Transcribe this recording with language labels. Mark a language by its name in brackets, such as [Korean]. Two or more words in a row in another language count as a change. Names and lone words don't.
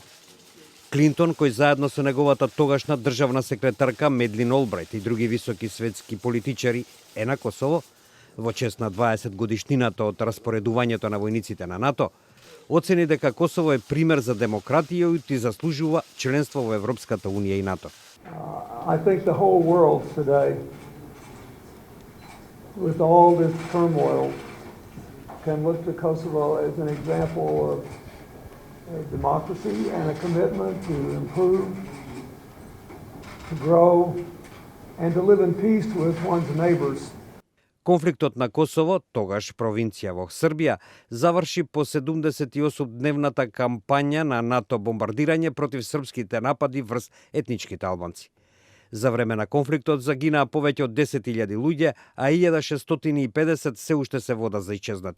[Macedonian] Клинтон, кој заедно со неговата тогашна државна секретарка Медлин Олбрайт и други високи светски политичари е на Косово, во чест на 20 годишнината од распоредувањето на војниците на НАТО, оцени дека Косово е пример за демократија и заслужува членство во Европската унија и НАТО. [English] I think the whole world today, with all this turmoil, can look to Kosovo as an example of democracy and a commitment to improve, to grow, and to live in peace with one's neighbors. [Macedonian] Конфликтот на Косово, тогаш провинција во Србија, заврши по 78-дневната кампања на НАТО бомбардирање против српските напади врз етничките албанци. За време на конфликтот загинаа повеќе од 10.000 луѓе, а 1650 се уште се вода за исчезнати.